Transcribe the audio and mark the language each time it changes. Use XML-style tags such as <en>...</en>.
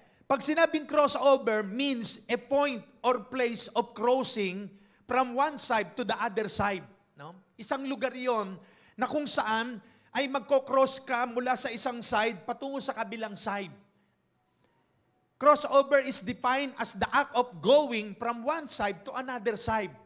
<tl>Pag sinabing</tl> <en>cross over means a point or place of crossing from one side to the other side.</en> <tl>No? Isang lugar yon na kung saan ay magko-cross ka mula sa isang side patungo sa kabilang side.</tl> <en>Crossover is defined as the act of going from one side to another side.</en>